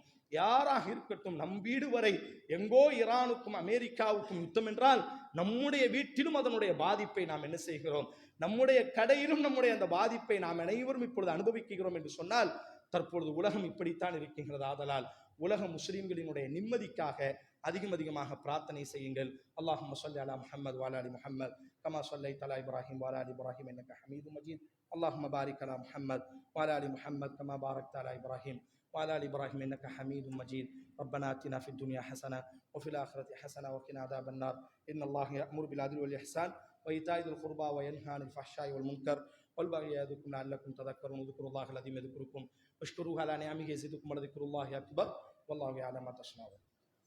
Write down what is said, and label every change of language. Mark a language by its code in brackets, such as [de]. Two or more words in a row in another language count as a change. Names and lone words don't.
[ta] யாராக இருக்கட்டும், நம் வீடு வரை எங்கோ ஈரானுக்கும் அமெரிக்காவுக்கும் யுத்தம் என்றால் நம்முடைய வீட்டிலும் அதனுடைய பாதிப்பை நாம் என்ன செய்கிறோம், நம்முடைய கடையிலும் நம்முடைய அந்த பாதிப்பை நாம் அனைவரும் இப்பொழுது அனுபவிக்கிறோம் என்று சொன்னால் தற்பொழுது உலகம் இப்படித்தான் இருக்கின்றது. ஆதலால் உலக முஸ்லிம்களினுடைய நிம்மதிக்காக அதிகமாக பிரார்த்தனை செய்யுங்கள். [ar] اللهم صل على محمد وعلى آل محمد كما صليت على إبراهيم وعلى آل إبراهيم إنك حميد مجيد. اللهم بارك على محمد وعلى آل محمد كما باركت على إبراهيم وعلى آل إبراهيم إنك حميد مجيد. ربنا آتنا في الدنيا حسنة وفي الآخرة حسنة وقنا عذاب النار. إن الله يأمر بالعدل والإحسان وإيتاء ذي القربى وينهى عن الفحشاء والمنكر والبغي يعظكم لعلكم تذكرون. اذكروا الله العظيم يذكركم واشكروه على نعمه يزدكم ولذكر الله أكبر والله يعلم ما تصنعون.